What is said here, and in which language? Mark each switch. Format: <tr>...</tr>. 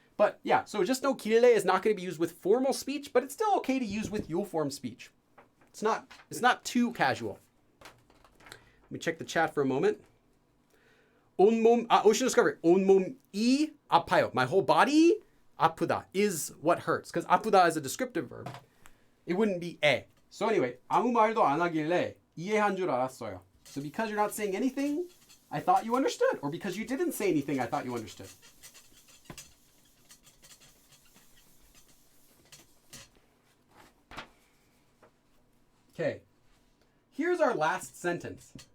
<en>But yeah, so just know kirele is not going to be used with formal speech, but it's still okay to use with yo form speech. It's not too casual. Let me check the chat for a moment.</en> <ko>Ocean Discovery. 온몸이 아파요.</ko> <en>My whole body 아프다 is what hurts. Because 아프다 is a descriptive verb. It wouldn't be 에. So anyway,</en> <ko>아무 말도 안 하길래 이해한 줄 알았어요.</ko> <en>So because you're not saying anything, I thought you understood. Or because you didn't say anything, I thought you understood. Okay. Here's our last sentence.</en>